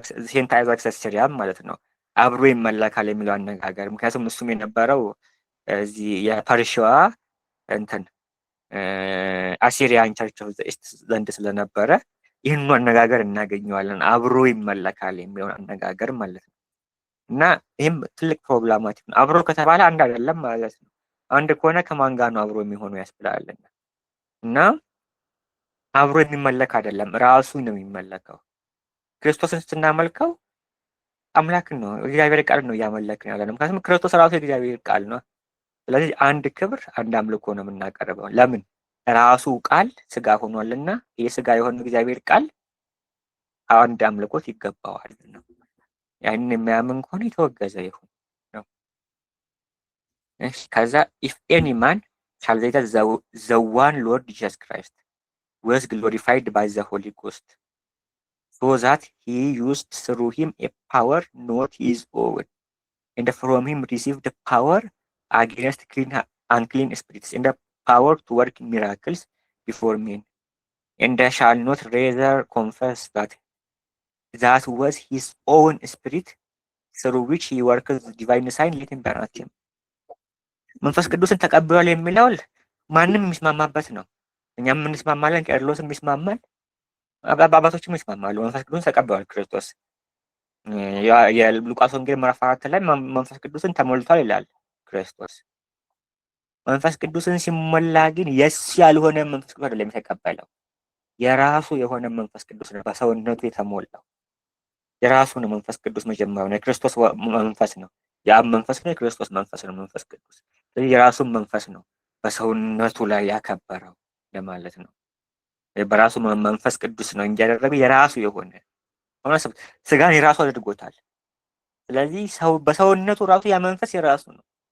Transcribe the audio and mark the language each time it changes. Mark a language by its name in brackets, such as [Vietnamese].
[Amharic] ሴንት አይዛክ ዘሲሪያም ማለት ነው አብሮ ይመለካል የሚለው አነጋገር። ምክንያቱም እሱም የነበረው እዚህ የፐርሺዋ እንትን አሲሪያን ቸርች ዘንድ ስለነበረ ይህንኑ አነጋገር እናገኘዋለን። አብሮ ይመለካል የሚለውን አነጋገር ማለት ነው። እና ይህም ትልቅ ፕሮብላማቲክ ነው። አብሮ ከተባለ አንድ አይደለም ማለት ነው። አንድ ከሆነ ከማን ጋር ነው አብሮ የሚሆነው ያስብላልና እና አብሮ የሚመለክ አይደለም፣ ራሱ ነው የሚመለከው። ክርስቶስን ስናመልከው አምላክን ነው እግዚአብሔር ቃል ነው እያመለክን ያለነው። ምክንያቱም ክርስቶስ ራሱ የእግዚአብሔር ቃል ነው። ስለዚህ አንድ ክብር አንድ አምልኮ ነው የምናቀርበው። ለምን? ራሱ ቃል ስጋ ሆኗልና ይህ ስጋ የሆነው እግዚአብሔር ቃል አንድ አምልኮት ይገባዋል ነው። ያንን የሚያምን ከሆነ የተወገዘ ይሁን ነው። ከዛ [English] if any man shall say that the one Lord Jesus Christ was glorified by the Holy Ghost so that he used through him a power not his own and from him received the power against unclean spirits and the power to work miracles before men and shall not rather confess that was his own spirit through which he works divine sign [Amharic] ለትንቢያናት መንፈስ ቅዱስን ተቀብሏል የሚለው ማንም የሚስማማበት ነው። እኛም እንስማማለን፣ ቄርሎስም ይስማማል፣ አባቶችም ይስማማሉ። መንፈስ ቅዱስን ተቀብሏል ክርስቶስ የሉቃስ ወንጌል ምዕራፍ 4 ላይ መንፈስ ቅዱስን ተሞልቷል ይላል ክርስቶስ። መንፈስ ቅዱስን ሲሞላ ግን የሱ ያልሆነ መንፈስ ቅዱስ አይደለም የተቀበለው፣ የራሱ የሆነ መንፈስ ቅዱስ ነው በሰውነቱ የተሞላው። የራሱ ነው መንፈስ ቅዱስ መጀመሪያው ነው። የክርስቶስ መንፈስ ነው፣ የአብ መንፈስ ነው፣ የክርስቶስ መንፈስ ነው መንፈስ ቅዱስ። ስለዚህ የራሱን መንፈስ ነው በሰውነቱ ላይ ያከበረው ለማለት ነው። በራሱ መንፈስ ቅዱስ ነው እንጂ ያደረገው የራሱ የሆነ ስጋን የራሱ አድርጎታል። ስለዚህ በሰውነቱ ራሱ ያ መንፈስ የራሱ ነው።